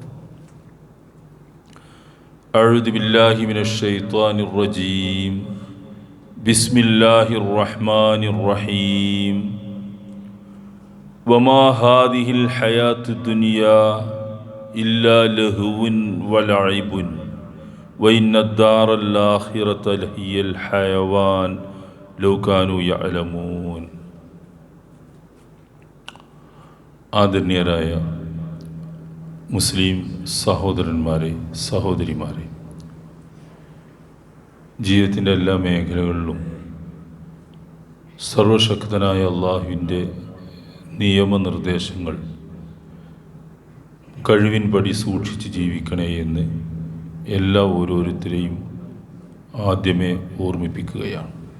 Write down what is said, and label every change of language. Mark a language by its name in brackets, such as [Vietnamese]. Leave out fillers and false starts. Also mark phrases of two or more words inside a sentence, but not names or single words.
[Arabic] أعوذ بالله من الشيطان الرجيم بسم الله الرحمن الرحيم وما هذه الحياة الدنيا إلا لهو ولعب وإن الدار الآخرة لهي الحيوان لو كانوا يعلمون [Malayalam] ആദരണീയരായ മുസ്ലിം സഹോദരന്മാരെ സഹോദരിമാരെ, ജീവിതത്തിൻ്റെ എല്ലാ മേഖലകളിലും സർവശക്തനായ അള്ളാഹുവിൻ്റെ നിയമനിർദ്ദേശങ്ങൾ കഴിവിൻപടി സൂക്ഷിച്ച് ജീവിക്കണേ എന്ന് എല്ലാ ഓരോരുത്തരെയും ആദ്യമേ ഓർമ്മിപ്പിക്കുകയാണ്.